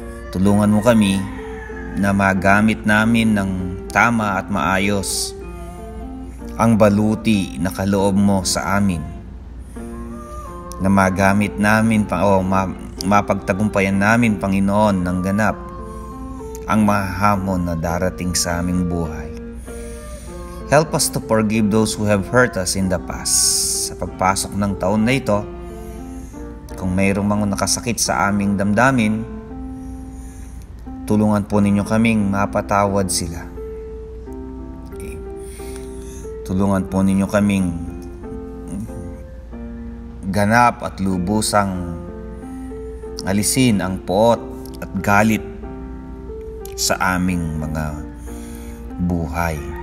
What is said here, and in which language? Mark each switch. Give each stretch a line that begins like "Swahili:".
Filipino: Tulungan mo kami na magamit namin ng tama at maayos ang baluti na kaloob mo sa amin, na magamit namin mapagtagumpayan namin, Panginoon, ng ganap ang mga hamon na darating sa aming buhay.
English: Help us to forgive those who have hurt us in the past.
Filipino: Sa pagpasok ng taon na ito, kung mayroong mga nakasakit sa aming damdamin, tulungan po ninyo kaming mapatawad sila. Okay. Tulungan po ninyo kaming ganap at lubusang alisin ang poot at galit sa aming mga buhay.